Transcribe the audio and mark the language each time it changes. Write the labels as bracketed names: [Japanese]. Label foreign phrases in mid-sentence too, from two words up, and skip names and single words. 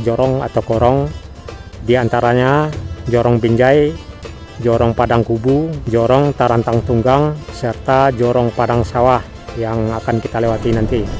[Indonesian] jorong atau korong, di antaranya Jorong Binjai, Jorong Padang Kubu, Jorong Tarantang Tunggang, serta Jorong Padang Sawah yang akan kita lewati nanti.